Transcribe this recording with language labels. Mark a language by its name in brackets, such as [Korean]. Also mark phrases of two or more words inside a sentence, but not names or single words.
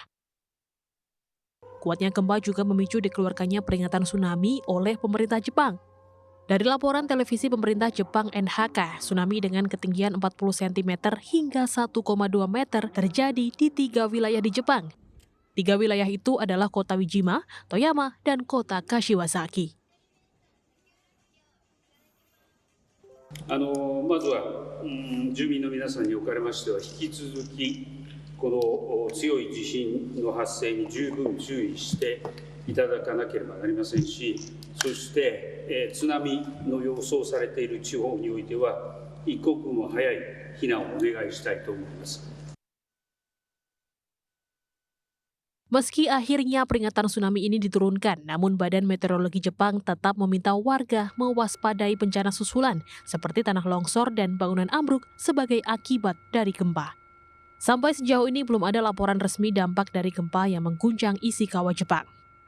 [Indonesian] Kuatnya gempa juga memicu dikeluarkannya peringatan tsunami oleh pemerintah Jepang. Dari laporan televisi pemerintah Jepang NHK, tsunami dengan ketinggian 40 cm hingga 1,2 meter terjadi di 3 wilayah di Jepang. 3 wilayah itu adalah Kota Wijima, Toyama, dan Kota Kashiwazaki. [Japanese] まずは、住民の皆さんにおかれましては、引き続き、この強い地震の発生に十分注意していただかなければなりませんし、そして、津波の予想されている地方においては、一刻も早い避難をお願いしたいと思います [Indonesian] 。Meski akhirnya peringatan tsunami ini diturunkan, namun Badan Meteorologi Jepang tetap meminta warga mewaspadai bencana susulan seperti tanah longsor dan bangunan ambruk sebagai akibat dari gempa. Sampai sejauh ini belum ada laporan resmi dampak dari gempa yang mengguncang Ishikawa, Jepang.